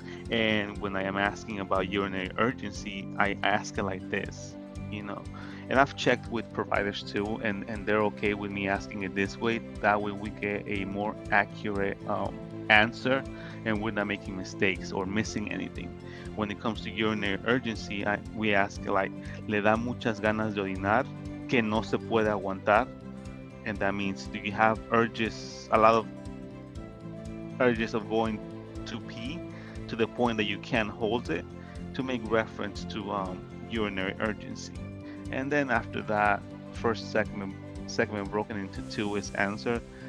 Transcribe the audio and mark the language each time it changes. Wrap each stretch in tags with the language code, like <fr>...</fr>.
<en>And when I am asking about urinary urgency, I ask it like this, you know. And I've checked with providers too, and they're okay with me asking it this way. That way we get a more accurate answer, and we're not making mistakes or missing anything. When it comes to urinary urgency, we ask like,</en> <es>¿le da muchas ganas de orinar que no se puede aguantar?</es> <en>And that means, do you have urges, a lot of urges of going to pee to the point that you can't hold it, to make reference to urinary urgency. And then after that, first segment broken into two is answered.</en>